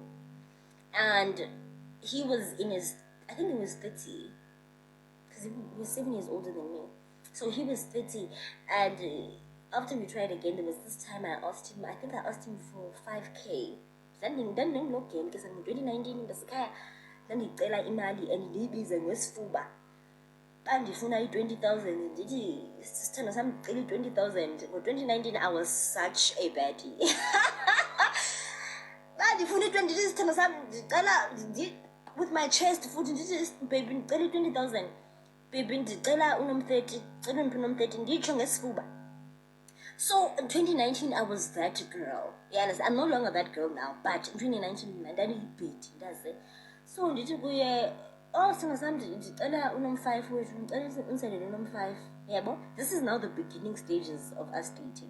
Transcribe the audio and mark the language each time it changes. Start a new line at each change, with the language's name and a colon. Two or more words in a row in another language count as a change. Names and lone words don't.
English: And he was in his, I think he was 30. He was 7 years older than me. So he was 30, and After we tried again, there was this time I asked him, I think I asked him for 5K.
Xhosa: Then 2019 ndasikhaya ndandicela imali and ndiyibize ngesifuba. Xa ndifuna i-20,000 ndithi sisithando sam ndicela i-20,000.
English: Ngo-2019 I was such a baddie.
Xhosa: Xa ndifuna i-20 ndithi sisithando sam ndicela
English: with my chest
Xhosa: futhi ndithi baby ndicela i-20,000. Baby ndicela unom-30, cela undiphe unom-30 nditsho ngesifuba.
English: So in 2019, I was that girl. Yeah, I'm no longer that girl now. But in 2019, my daddy beat. That's it. So did you go? Oh, something. Unom 5 with unom 5. Yeah, but this is now the beginning stages of us dating.